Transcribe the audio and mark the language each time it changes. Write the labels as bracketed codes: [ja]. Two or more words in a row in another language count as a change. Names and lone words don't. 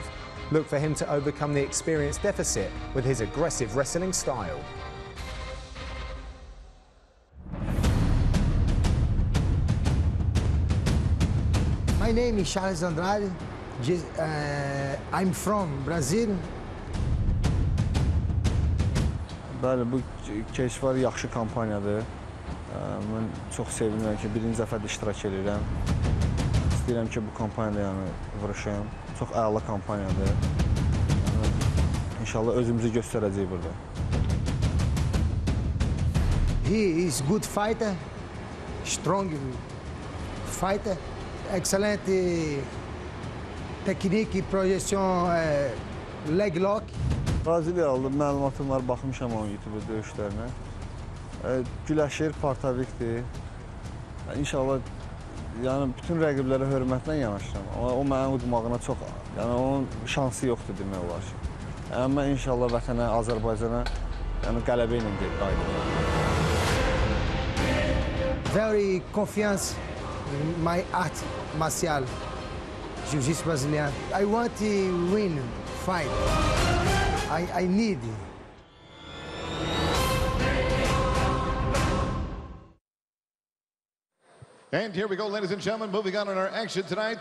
[en] Look for him to overcome the experience deficit with his aggressive wrestling style. My name is Charles Andrade. I'm from Brazil. [az] Bəli, bu keşvar yaxşı kampaniyadır. Mən çox sevinirəm ki, birinci dəfədir iştirak edirəm. İstəyirəm ki, bu kampaniyada vuruşam. Çox əla kampaniyadır. İnşallah özümüzü göstərəcəyik burada. [en] He is good fighter, strong fighter, excellent technique, projection, leg lock. [az] Braziliyalı məlumatım var, baxmışam onun YouTube döyüşlərinə. Güləşir, partavikdir. İnşallah yəni bütün rəqiblərə hörmətlə yanaşıram. Amma o mənim udmağına çox, yəni onun şansı yoxdur demək olar ki. Yəni mən inşallah vətənə, Azərbaycana yəni qələbə ilə qayıdıram. [en] Very confiance in my art martial, jiu-jitsu Brazilian. I want to win fight. I need. And here we go, ladies and gentlemen, moving on in our action tonight.